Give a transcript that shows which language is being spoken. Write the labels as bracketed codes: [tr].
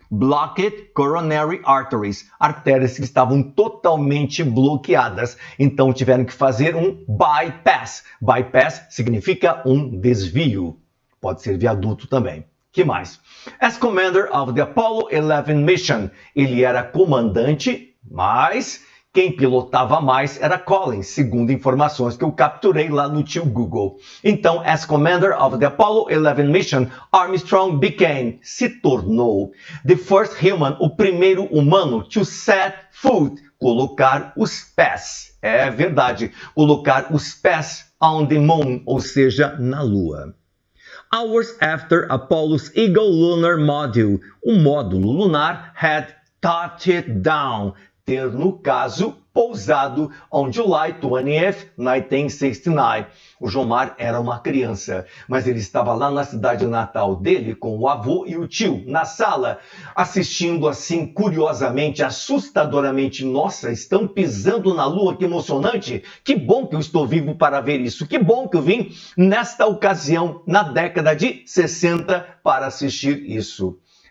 [en] Blocked coronary arteries. [pt] Artérias que estavam totalmente bloqueadas. Então tiveram que fazer um bypass. Bypass significa um desvio. Pode ser viaduto também. Que mais? [en] As commander of the Apollo 11 mission. [pt] Ele era comandante, mas quem pilotava mais era Collins, segundo informações que eu capturei lá no tio Google. Então, [en] as commander of the Apollo 11 mission, Armstrong [pt] se tornou [en] the first human, [pt] o primeiro humano, [en] to set foot, [pt] colocar os pés. É verdade, colocar os pés [en] on the moon, [pt] ou seja, na Lua. [en] Hours after Apollo's Eagle Lunar Module, [pt] o módulo lunar [en] had touched down, [pt] ter, no caso, pousado [en] on July 20th, 1969. [pt] O Jomar era uma criança, mas ele estava lá na cidade natal dele com o avô e o tio, na sala, assistindo assim, curiosamente, assustadoramente. Nossa, estão pisando na lua, que emocionante! Que bom que eu estou vivo para ver isso! Que bom que eu vim nesta ocasião, na década de 60, para assistir isso.